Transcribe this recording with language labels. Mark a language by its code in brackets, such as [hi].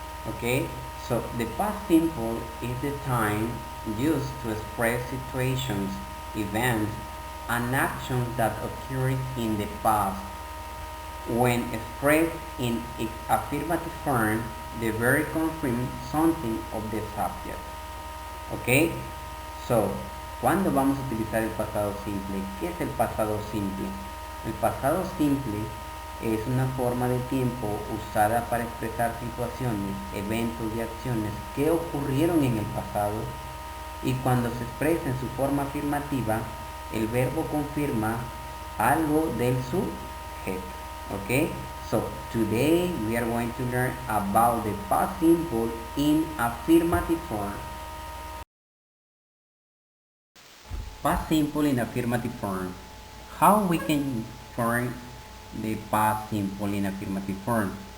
[en] Okay, so the past simple is the time used to express situations, events, and actions that occurred in the past. When expressed in affirmative form, the verb confirms something of the subject. ¿Ok? [es] So, ¿cuándo vamos a utilizar el pasado simple? ¿Qué es el pasado simple? El pasado simple es una forma de tiempo usada para expresar situaciones, eventos y acciones que ocurrieron en el pasado y cuando se expresa en su forma afirmativa, el verbo confirma algo del sujeto. ¿Ok? [en] So, today we are going to learn about the past simple in affirmative form. Past simple in affirmative form. How we can form the past simple in affirmative form?